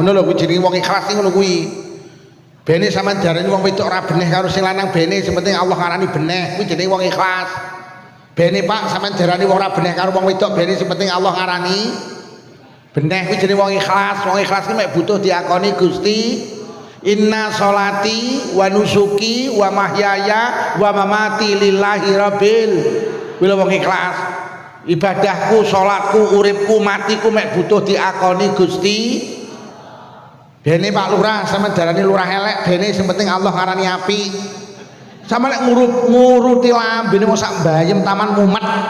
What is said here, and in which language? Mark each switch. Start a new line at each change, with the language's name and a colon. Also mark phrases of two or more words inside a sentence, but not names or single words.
Javanese: Ngono lho kuwi jenenge wong ikhlas iki ngono kuwi. Bene sampean diarani wong wedok ora beneh karo sing lanang, bene sing penting Allah ngarani beneh, kuwi jenenge wong ikhlas. Bene Pak sampean diarani wong ora beneh karo wong wedok, bene sing penting Allah ngarani beneh, kuwi jenenge wong ikhlas. Wong ikhlas ki mek butuh diakoni Gusti.
Arabic: إن صلاتي ونسكي ومحياي ومماتي لله رب.
Javanese: Kuwi wong ikhlas. Ibadahku, sholatku, uripku, matiku mek butuh diakoni Gusti. Bene Pak Lurah sampean darani lurah elek, bene sing penting Allah ngarani apik. Sampe lek nguruti lambene mok sak mbayem taman mumet.